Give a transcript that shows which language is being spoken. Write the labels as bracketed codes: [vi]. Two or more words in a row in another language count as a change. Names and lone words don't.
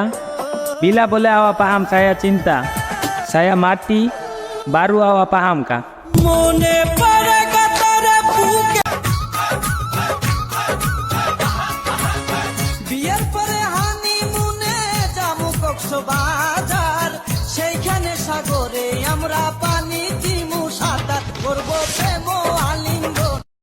[ms] Bila boleh Awa paham saya cinta? Saya mati, baru Awa paham kah? [bn] বিয়ের পরে হানিমুনে যাবো কক্সবাজার, সেইখানে সাগরে আমরা পানি দিমু সাঁতার, করবো প্রেম আলিঙ্গন।